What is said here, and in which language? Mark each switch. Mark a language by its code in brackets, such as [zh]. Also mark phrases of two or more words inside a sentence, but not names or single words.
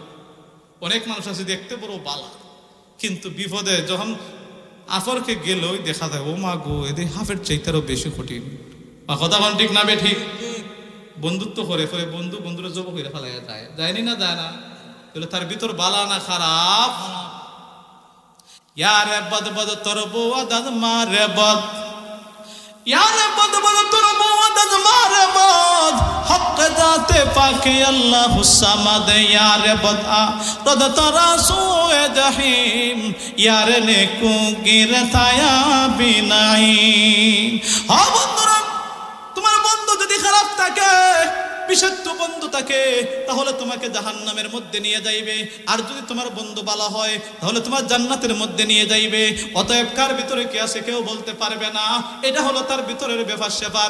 [bn] অনেক মানুষ আছে দেখতে বড় বালা, কিন্তু বিপদে যখন আফরকে গেলেও দেখা যায় ও মা গো এদের হাফের চাইতেও বেশি কঠিন। কথা বলেন ঠিক না বে ঠিক? বন্ধুত্ব করে ফলে বন্ধুরা জব করে ফেলাইয়া যায়, যায়নি না যায় না? তার ভিতর বালা না খারাপ? [fa] یار بد بدتر بود از مار بد، یار بد بدتر بود از مار بد، حق ذات پاک الله صمد. یار بد آرد ترا سوی جحیم، یار نیکو گیردت با نعیم. [bn] হ্যাঁ বন্ধুরা, তোমার বন্ধু যদি খারাপ থাকে, বিষাক্ত বন্ধু থাকে, তাহলে তোমাকে জাহান্নামের মধ্যে নিয়ে যাইবে। আর যদি তোমার বন্ধু ভালো হয় তাহলে তোমার জান্নাতের মধ্যে নিয়ে যাইবে। অতএব কার ভিতরে কি আছে কেউ বলতে পারবে না। এটা হলো তার ভিতরের ব্যাপার স্যাপার।